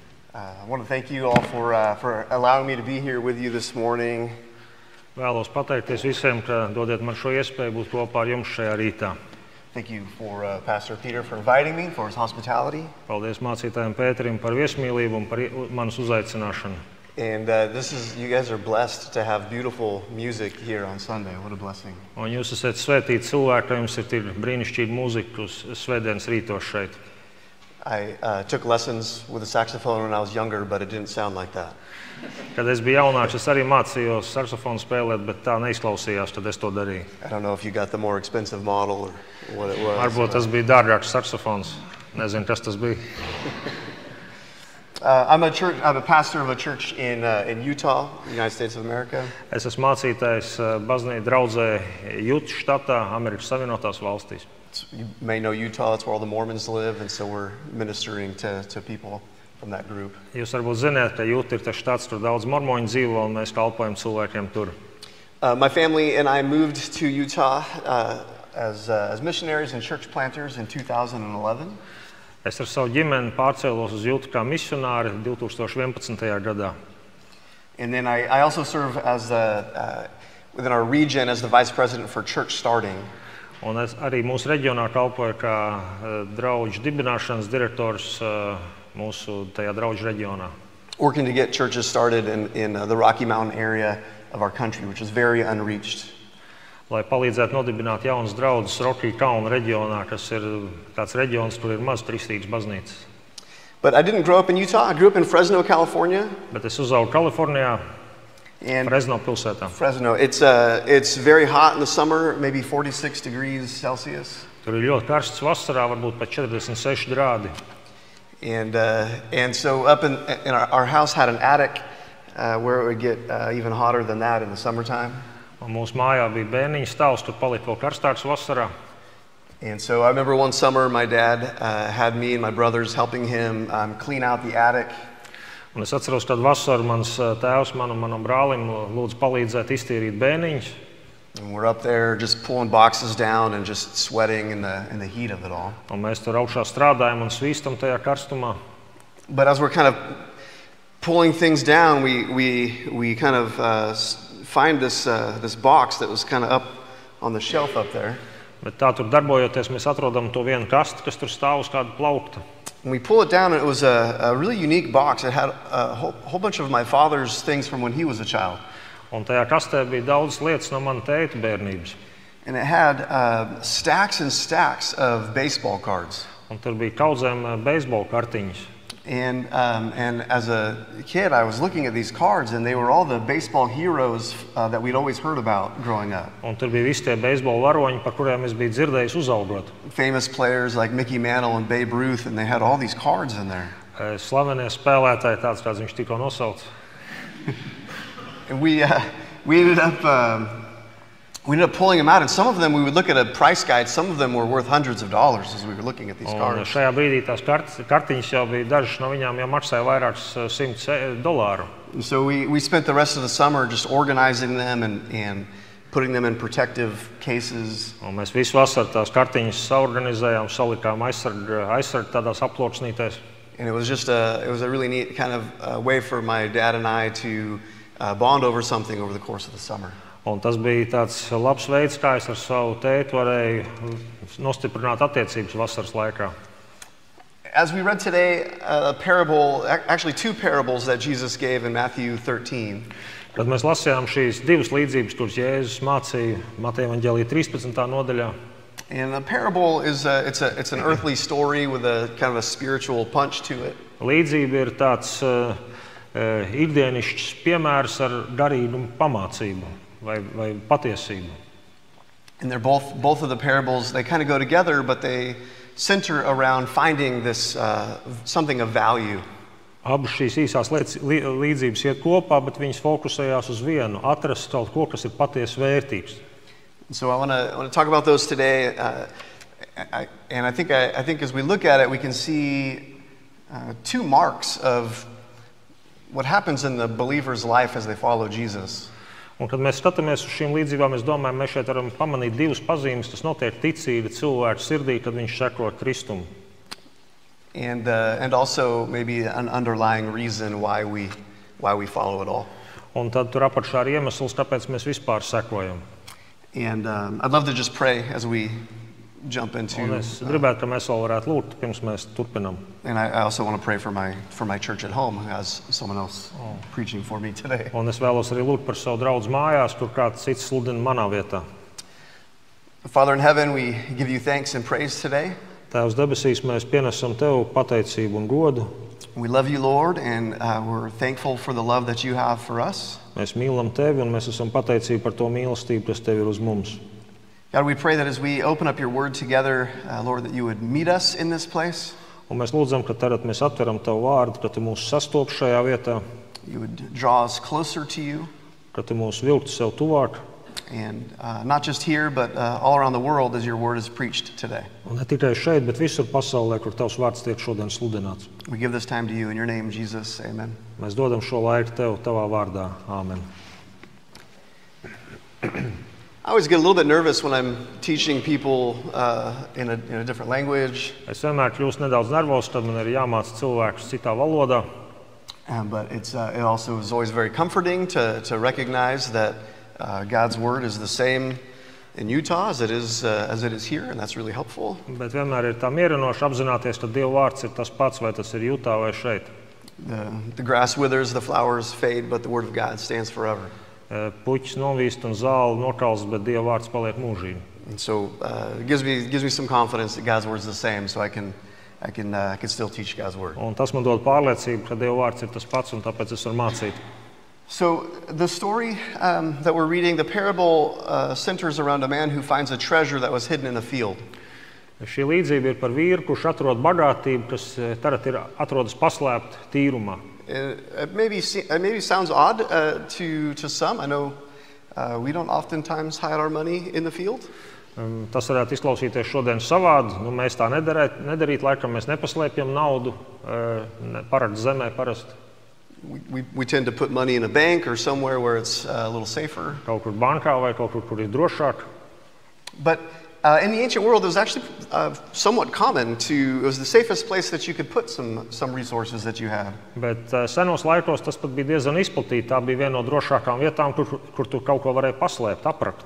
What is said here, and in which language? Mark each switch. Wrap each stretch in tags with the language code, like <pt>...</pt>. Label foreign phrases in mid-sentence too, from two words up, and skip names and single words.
<en>I want to thank you all for allowing me to be here with you this morning.</en> <lv>Vēlos pateikties visiem, ka dodiet man šo iespēju būt kopā ar jums šajā rītā.</lv> <en>Thank you for Pastor Peter for inviting me, for his hospitality.</en> <lv>Paldies mācītājiem Pēterim par viesmīlību un par manas uzaicināšanu.</lv> <en>And you guys are blessed to have beautiful music here on Sunday. What a blessing.</en> <lv>Un jūs esat svētīti cilvēki, ka jums ir brīnišķīga mūzika uz svētdienas rītos šeit.</lv> <en>I took lessons with a saxophone when I was younger, but it didn't sound like that.</en> <lv>Kad es biju jaunāks, es arī mācījos saksofonu spēlēt, bet tā neizklausījās, tad es to darīju.</lv> <en>I don't know if you got the more expensive model or what it was.</en> <lv>Varbūt tas bija dārgāks saksofons. Nezinu, kas tas bija.</lv> <en>I'm a pastor of a church in Utah, United States of America.</en> <lv>Es esmu mācītājs baznīcas draudzē Jutas štatā, Amerikas Savienotās valstīs.</lv> <en>You may know Utah, that's where all the Mormons live, and so we're ministering to people from that group.</en> <lv>Jūs varbūt zināt, ka Juta ir tas štats, tur daudz mormoņu dzīvo, un mēs kalpojam cilvēkiem tur.</lv> <en>My family and I moved to Utah as missionaries and church planters in 2011.</en> <lv>Es ar savu ģimeni pārcēlos uz Jutu kā misionāri 2011. gadā.</lv> <en>And then I also serve as within our region as the vice president for Church Starting.</en> <lv>Un es arī mūsu reģionā kalpoju kā draudžu dibināšanas direktors mūsu tajā draudžu reģionā.</lv> <en>Working to get churches started in the Rocky Mountain area of our country, which is very unreached.</en> <lv>Lai palīdzētu nodibināt jaunas draudzes Rocky Kalnu reģionā, kas ir tāds reģions, kur ir maz kristīgas baznīcas.</lv> <en>But I didn't grow up in Utah. I grew up in Fresno, California.</en> <lv>Bet es uzaugu Kalifornijā,</lv> <en>And</en> <lv>Fresno pilsētā.</lv> <en>Fresno, it's very hot in the summer, maybe 46 degrees Celsius.</en> <lv>Tur ir ļoti karsts vasarā, varbūt pat 46 grādi.</lv> <en>And so up in our house had an attic where it would get even hotter than that in the summertime.</en> <lv>Un mūsu mājā bija bērniņa stāvs, tur palika vēl karstāks vasarā.</lv> <en>And so I remember one summer my dad had me and my brothers helping him clean out the attic.</en> <lv>Un es atceros, kad vasaru mans tēvs manam brālim lūdzu palīdzēt iztīrīt bērniņus.</lv> <en>And we're up there just pulling boxes down and just sweating in the heat of it all.</en> <lv>Un mēs tur augšā strādājam un svīstam tajā karstumā.</lv> <en>But as we're kind of pulling things down, we kind of find this box that was kind of up on the shelf up there.</en> <lv>Bet tā tur darbojoties, mēs atrodam to vienu kastu, kas tur stāv uz kāda plaukta.</lv> <en>And we pull it down, and it was a really unique box. It had a whole bunch of my father's things from when he was a child.</en> <lv>Un tajā kastē bija daudz lietas no mana tēta bērnības.</lv> <en>And it had stacks and stacks of baseball cards.</en> <lv>Un tur bija kaudzēm beisbola kartiņas.</lv> <en>And as a kid, I was looking at these cards, and they were all the baseball heroes that we'd always heard about growing up.</en> <lv>Un tur bija visi tie beisbola varoņi, par kuriem es biju dzirdējis uzaugot.</lv> <en>Famous players like Mickey Mantle and Babe Ruth, and they had all these cards in there.</en> <lv>Slavenie spēlētāji, tāds kāds viņš tikko nosauca.</lv> <en>And we ended up pulling them out, and some of them we would look at a price guide. Some of them were worth hundreds of dollars as we were looking at these cards.</en> <lv>Un šajā brīdī tās kartiņas jau bija, dažas no viņām jau maksāja vairākus $100.</lv> <en>And so we spent the rest of the summer just organizing them and putting them in protective cases.</en> <lv>Un mēs visu vasaru tās kartiņas saorganizējām, salikām aizsarg tādās aploksnītēs.</lv> <en>And it was a really neat kind of way for my dad and I to bond over something over the course of the summer.</en> <lv>Un tas bija tāds labs veids, kā es ar savu tēti varēju nostiprināt attiecības vasaras laikā.</lv> <en>As we read today, a parable, actually two parables that Jesus gave in Matthew 13.</en> <lv>Kad mēs lasījām šīs divas līdzības, kuras Jēzus mācīja Mateja evaņģēlijā 13. nodaļā.</lv> <en>And the parable is it's an earthly story with a kind of a spiritual punch to it.</en> <lv>Līdzība ir tāds ikdienišķs piemērs ar garīgu pamācību vai patiesību.</lv> <en>And they're both of the parables, they kind of go together, but they center around finding this something of value.</en> <lv>Abas šīs īsās līdzības iet kopā, bet viņas fokusējās uz vienu, atrast kaut ko, kas ir patiesi vērtīgs.</lv> <en>So I want to talk about those today, and I think as we look at it, we can see two marks of what happens in the believer's life as they follow Jesus.</en> <lv>Un, kad mēs skatāmies uz šīm līdzībām, es domāju, mēs šeit varam pamanīt divas pazīmes, kas notiek ticīga cilvēka sirdī, kad viņš seko Kristumu.</lv> <en>and also maybe an underlying reason why we follow it all.</en> <lv>Un tad tur apakšā ir iemesls, kāpēc mēs vispār sekojam.</lv> <en>And I'd love to just pray as we jump into.</en> <lv>Un es gribētu, ka mēs vēl varētu lūgt, pirms mēs turpinam.</lv> <en>And I also want to pray for my church at home, who has someone else preaching for me today.</en> <lv>Un es vēlos arī lūgt par savu draugu mājās, kur kāds cits sludina manā vietā.</lv> <en>Father in heaven, we give you thanks and praise today.</en> <lv>Tēvs debesīs, mēs pienesam Tev pateicību un godu.</lv> <en>We love you, Lord, and we're thankful for the love that you have for us.</en> <lv>Mēs mīlam Tevi un mēs esam pateicīgi par to mīlestību, kas Tev ir uz mums.</lv> <en>God, we pray that as we open up your word together, Lord, that you would meet us in this place.</en> <lv>Un mēs lūdzam, ka tagad mēs atveram Tavu vārdu, ka Tu mūs sastop šajā vietā,</lv> <en>You would draw us closer to you,</en> <lv>ka Tu mūs vilktu sev tuvāk.</lv> <en>and not just here, but all around the world as your word is preached today.</en> <lv>Un ne tikai šeit, bet visur pasaulē, kur Tavs vārds tiek šodien sludināts.</lv> <en>We give this time to you in your name, Jesus. Amen.</en> <lv>Mēs dodam šo laiku Tev, Tavā vārdā. Āmen.</lv> <en>I always get a little bit nervous when I'm teaching people in a different language,</en> <lv>Es vienmēr kļūstu nedaudz nervozs, tad man ir jāmāca cilvēkus citā valodā.</lv> <en>but it also is always very comforting to recognize that God's word is the same in Utah as it is here, and that's really helpful.</en> <lv>Bet vienmēr ir tā mierinoši apzināties, ka Dieva vārds ir tas pats, vai tas ir Jutā vai šeit.</lv> <en>The grass withers, the flowers fade, but the word of God stands forever.</en> <lv>Puķis novīst un zāle nokals, bet Dieva vārds paliek mūžīgi.</lv> <en>And so it gives me some confidence that God's word is the same, so I can still teach God's word.</en> <lv>Un tas man dod pārliecību, ka Dieva vārds ir tas pats, un tāpēc es varu mācīt.</lv> <en>So the story that we're reading, the parable centers around a man who finds a treasure that was hidden in a field.</en> <lv>Šī līdzība ir par vīru, kurš atrod bagātību, kas tagad atrodas paslēpta tīrumā.</lv> <en>It maybe sounds odd to some. I know we don't oftentimes hide our money in the field.</en> <lv>Tas varētu izklausīties šodien savādi. Mēs tā nedarītu, laikam mēs nepaslēpjam naudu parasti zemē parasti.</lv> <en>We tend to put money in a bank or somewhere where it's a little safer.</en> <lv>Kaut kur bankā vai kaut kur ir drošāk.</lv> <en>But in the ancient world, it was actually somewhat common it was the safest place that you could put some resources that you had.</en> <lv>Bet senos laikos tas pat bija diezgan izplatīti. Tā bija viena no drošākām vietām, kur tu kaut ko varēji paslēpt, aprakt.</lv>